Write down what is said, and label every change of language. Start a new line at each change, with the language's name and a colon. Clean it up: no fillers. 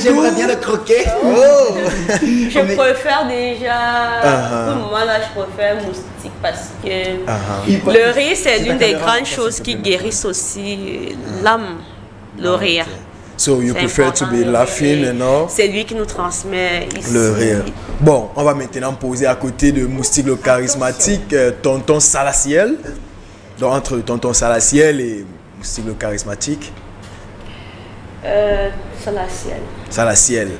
French: J'aimerais bien le croquer. Je préfère déjà, pour moi là, je préfère Moustique parce que le rire c'est l'une des grandes choses qui guérissent aussi l'âme, le rire.
English: So you prefer to be laughing and all?
French: C'est lui qui nous transmet ici. Le rire. Bon, on va maintenant poser à côté de Moustique le charismatique, Tonton Salaciel. Donc entre Tonton Salaciel et Moustique le charismatique. Salaciel. Salaciel.